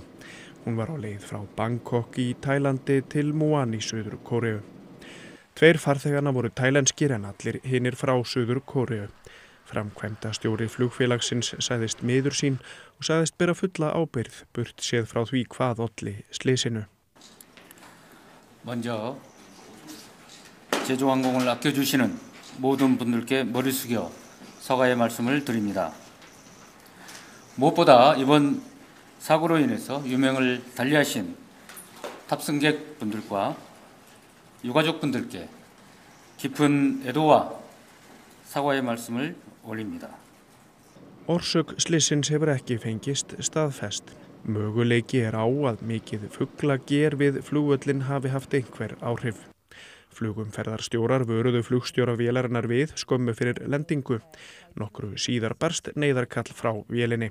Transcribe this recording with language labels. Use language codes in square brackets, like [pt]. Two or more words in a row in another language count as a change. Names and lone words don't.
[is] Hún var á leið frá Bangkok í Tælandi til Muan í Suður Kóreu. 2 farþeganna voru tælenskir en allir hinir frá Suður Kóreu. Framkvæmdastjóri flugfélagsins sagðist miður sín og sagðist bera fulla ábyrgð burt séð frá því hvað olli slysinu. [ko] 먼저 제주항공을 아껴주시는 모든 분들께 머리 숙여 사과의 말씀을 드립니다. 무엇보다 이번 사고로 인해서 유명을 달리하신 탑승객분들과 유가족분들께 깊은 애도와 사과의 말씀을 올립니다. [is] Orsök slysins hefur ekki fengist staðfest. Möguleiki á að mikið fuglager við flugvöllin hafi haft einhver áhrif. Flugumferðarstjórar vöruðu flugstjóra vélarinnar við skömmu fyrir lendingu. Nokkru síðar barst neyðarkall frá vélinni.